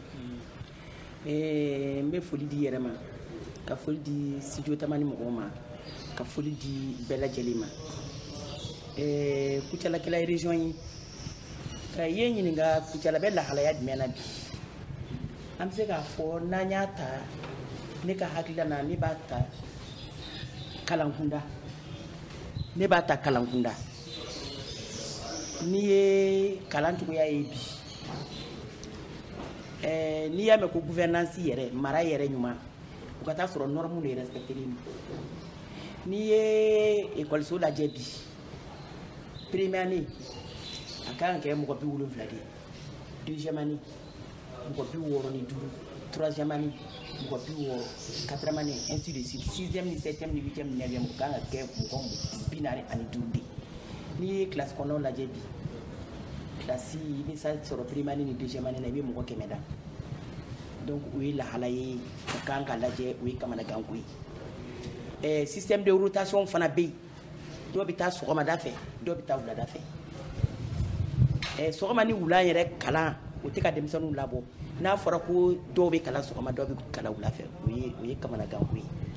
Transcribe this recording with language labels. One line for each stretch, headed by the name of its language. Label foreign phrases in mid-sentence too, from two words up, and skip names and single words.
Bambara: n bɛ foli di yɛrɛ ma ka foli di studio Tamani mɔgɔw ma ka foli di bɛɛ lajɛlen ma Kucala kɛla région ye ka ye ɲininka Kucala bɛ lahalaya jumɛn na bi an bɛ se k'a fɔ n'an y'a ta ne ka hakilila na ne b'a ta kalankunda n'i ye kalan cogoya ye bi n'i y'a mɛn ko gouvernance yɛrɛ mara yɛrɛ ɲuman o ka taa sɔrɔ norme de respectelen don n'i ye école lajɛ bi
French: première année
Bambara: a kan ka kɛ mɔgɔ 70 de
French: deuxième année
Bambara: mɔgɔ 65
French: troisième année
Bambara: mɔgɔ 60
French: quatrième année ainsi de suite sixième
Bambara: ni septième ni huitième ni neuvième o kan ka kɛ mɔgɔ 45 de n'i ye classe kɔnɔnaw lajɛ bi classe i bɛ sɔrɔ
French: première année
Bambara: ni
French: deuxième année
Bambara: na i bɛ mɔgɔ 100 da donc o ye lahala ye o kan ka lajɛ o ye kamanaganko ye
French: système de rotation
Bambara: fana bɛ yen dɔw bɛ taa sɔgɔmada fɛ dɔw bɛ taa wulada fɛ sɔgɔma ni wula yɛrɛ kalan o tɛ ka denmisɛnninw labɔ n'a fɔra ko dɔw bɛ kalan sɔgɔma dɔw bɛ kalan wula fɛ o ye kamanaganko ye